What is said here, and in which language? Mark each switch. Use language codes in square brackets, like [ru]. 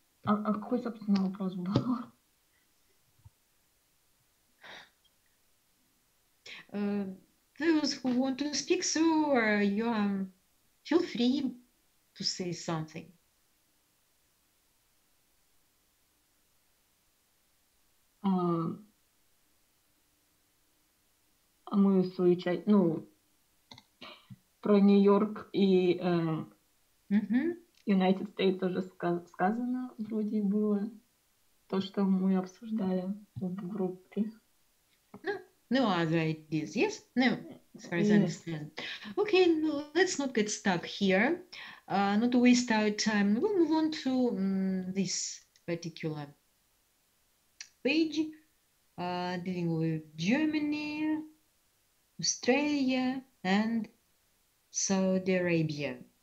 [ru] А какой, собственно, вопрос был? [en] Those who want to speak, so you feel free to say something. [ru] Мы в свою часть, про Нью-Йорк и United States тоже сказано, вроде было, то, что мы обсуждали в группе. [en] No other ideas, yes? No, as far as I understand. Okay, no, let's not get stuck here, not to waste our time. We'll move on to this particular page, dealing with Germany, Australia, and Saudi Arabia.